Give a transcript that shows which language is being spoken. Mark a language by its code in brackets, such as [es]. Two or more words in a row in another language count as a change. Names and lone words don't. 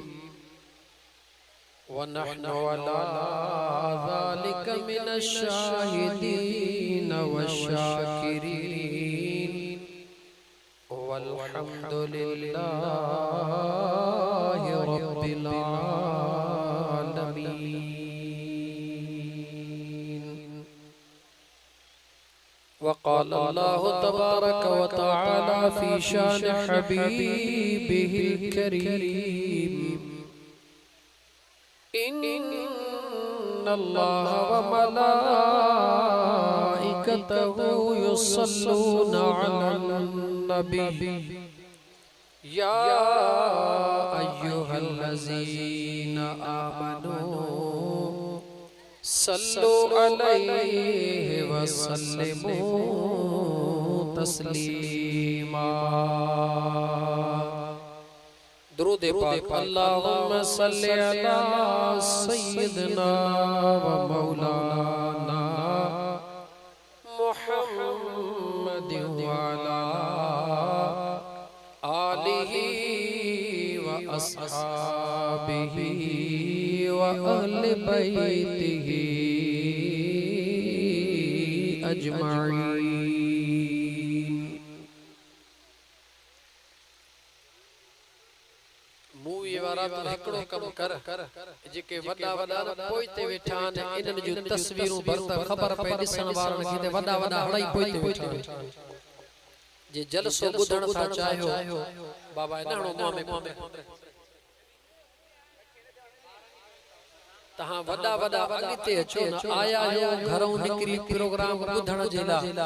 [ar] ونحن على ذلك من الشاهدين والشاكرين والحمد لله رب العالمين. وقال الله تبارك وتعالى في شأن حبيبه الكريم إن الله وملائكته يصلون على النبي يا أيها الذين آمنوا صلوا عليه وسلموا تسليما. [sd] درود پاڪ [ar] اللهم صل على سيدنا ومولانا محمد وعلى آله وأصحابه وأهل بيته أجمعين. [sd] मूवी वारा तो हिकड़ो कम कर जेके वडा वडा पोइते वेठा इनन जो तस्वीरूं भरत खबर पे दिसण वारन खे ते वडा वडा हड़ाई पोइते वेठा जे जलसो बुधण था चाहियो बाबा नहणो मुंह में तहां वडा वडा अगते अचो न आया हो घरों निकरी प्रोग्राम बुधण जे ला